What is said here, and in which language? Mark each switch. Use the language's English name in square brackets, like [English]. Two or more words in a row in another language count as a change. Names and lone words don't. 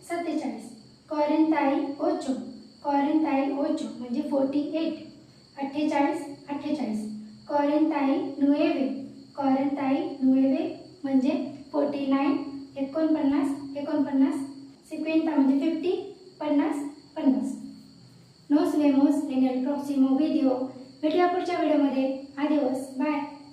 [Marathi] 48 म्हणजे 48 48. 49 म्हणजे 49 49. 50 म्हणजे 50 50. [Spanish] Nos vemos en el próximo video. [Marathi] भेटूया पुढच्या व्हिडिओमध्ये. [Spanish] Adiós. Bye.